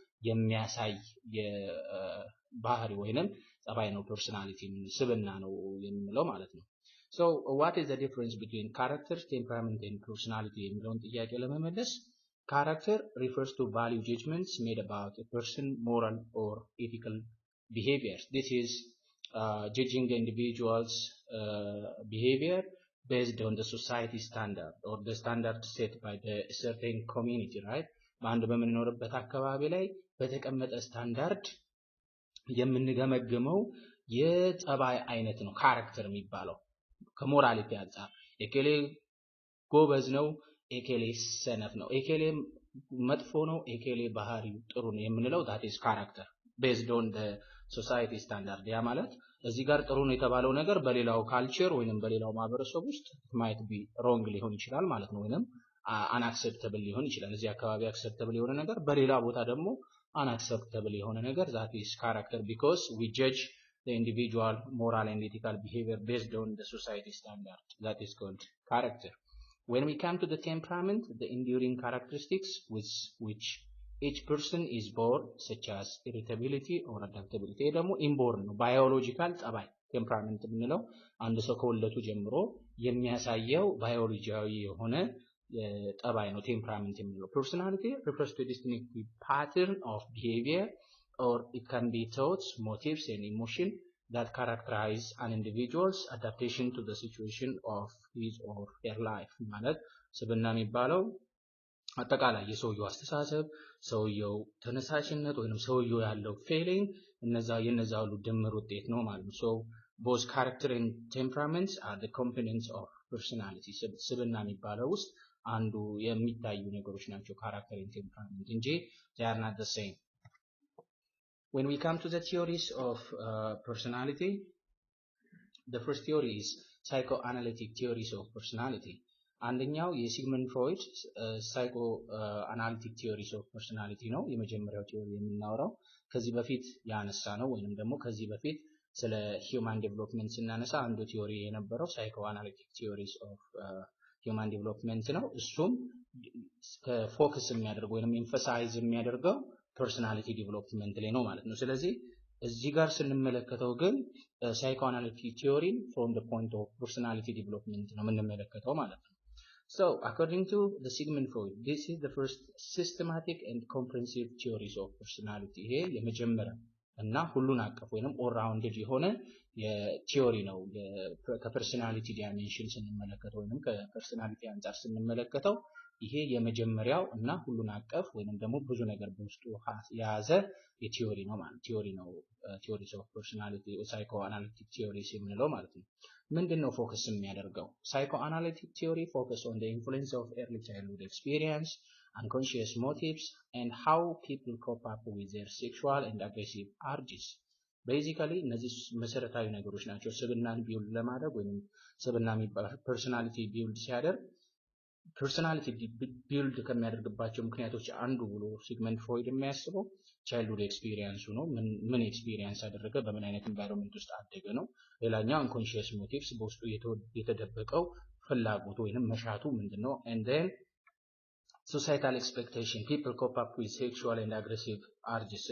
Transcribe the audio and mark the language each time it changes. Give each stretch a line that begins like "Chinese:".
Amharic: የሚያሳይ የባህሪ ወይንም ጸባይ ነው ፐርሰናሊቲ ስብና ነው የምንለው ማለት ነው።
English: So what is the difference between character, temperament and personality
Amharic: የሚለውን ጥያቄ ለመመለስ
English: character refers to value judgments made about a person moral or ethical behaviors. This is judging the individual's behavior based on the society standard or the standard set by the certain community, right?
Amharic: በአንድ በምንኖርበት አካባቢ ላይ በተቀመጠ ስታንዳርድ የምንገመግመው የጸባይ አይነት ነው ካራክተር የሚባለው። ከሞራሊቲ አንፃር ኤኬሌ ጎበዝ ነው፣ ኤኬሌ ሰነፍ ነው፣ ኤኬሌ መጥፎ ነው፣ ኤኬሌ ባህሪው ጥሩ ነው የምንለው
English: that is character based on the society standard።
Amharic: ያ ማለት እዚህ ጋር ጥሩ ነው የተባለው ነገር በሌላው ካልቸር ወይንም በሌላው ማህበረሰብ ውስጥ
English: might be wrong
Amharic: ሊሆን ይችላል ማለት ነው፣ ወይንም
English: unacceptable
Amharic: ሊሆን ይችላል። እዚህ አካባቢ acceptable የሆነ ነገር
English: በሌላ ቦታ ደግሞ unacceptable የሆነ ነገር that is character because we judge the individual moral and ethical behavior based on the society standard. That is called character. When we come to the temperament, the enduring characteristics with which each person is born, such as irritability or adaptability,
Amharic: ደግሞ inborn ነው biological ጸባይ temperament የምንለው አንድ ሰው ከወለቱ ጀምሮ የሚያሳየው ባዮሎጂያዊ የሆነ ጠባይ ነው temperament የምንለው።
English: Personality refers to a distinctive pattern of behavior or it can be thoughts, motives and emotion that characterize an individual's adaptation to the situation of his or her life.
Amharic: ማለት ስብና የሚባለው አጠቃላይ የሰውየው አስተሳሰብ፣ ሰውየው ተነሳሽነት ወይንም ሰውየው ያለው ፊሊንግ የነዛ ሁሉ ድምር ውጤት ነው ማለት ነው።
English: So both character and temperaments are the components of personality.
Amharic: ስብና የሚባለው ውስጥ አንዱ የሚታዩ ነገሮች ናቸው character and temperament እንጂ
English: they are not the same. When we come to the theories of personality, the first theory is psychoanalytic theories of personality.
Amharic: አንደኛው የሲግመንድ ፍሮይድ psychoanalytic theories of personality ነው። የመጀመሪያው ቲዮሪ የምናወራው ከዚህ በፊት ያነሳ ነው ወይንም ደግሞ ከዚህ በፊት ስለ human development ስናነሳ አንዱ ቲዮሪ የነበረው psychoanalytic theories of human development ነው። እሱም ፎከስ የሚያደርገው ወይንም ኤምፋሳይዝ የሚያደርገው personality development ላይ ነው ማለት ነው። ስለዚህ እዚህ ጋር ስንመለከተው ግን
English: psychoanalytic theory from the point of personality development
Amharic: ነው የምንመለከተው ማለት ነው።
English: So according to the Sigmund Freud, this is the first systematic and comprehensive theories of personality.
Amharic: ይሄ የመጀመሪያ እና ሁሉን አቀፍ ወይንም ኦል ራውንድድ የሆነ የቲዮሪ ነው። ከፐርሰናሊቲ ዳይሜንሽን ስንመለከተው ወይንም ከፐርሰናሊቲ አንፃር ስንመለከተው ይሄ የመጀመሪያው እና ሁሉን አቀፍ ወይንም ደግሞ ብዙ ነገር በውስጡ የያዘ የቲዮሪ ነው ማለት ቲዮሪ ነው። ቲዮሪስ ኦፍ ፐርሰናሊቲ ሳይኮአናሊቲክ ቲዮሪስ የምንለው ማለት ነው። ምንድነው ፎከስ የሚያደርገው?
English: ሳይኮአናሊቲክ ቲዮሪ ፎከስ ኦን the influence of early childhood experience, unconscious motives, and how people cope up with their sexual and aggressive urges.
Amharic: ቤዚካሊ እነዚህ መሰረታዊ ነገሮች ናቸው ስብናን ቢውልድ ለማድረግ ወይም ስብና የሚባለው ፐርሰናሊቲ ቢውልድ ሲያደርግ ፐርሰናሊቲ ቢልድ ከሚያደርግባቸው ምክንያቶች አንዱ ብሎ ሲግመንድ ፍሮይድ የሚያስበው ቻይልድሁድ ኤክስፒሪየንሱ ነው። ምን ኤክስፒሪየንስ አደረገ፣ በምን አይነት ኤንቫይሮንመንት ውስጥ አደገ ነው። ሌላኛው አንኮንሺየስ ሞቲቭስ በውስጡ የተደበቀው ፍላጎት ወይንም መሻቱ ምንድነው።
English: and then societal expectation, people cope up with sexual and aggressive urges.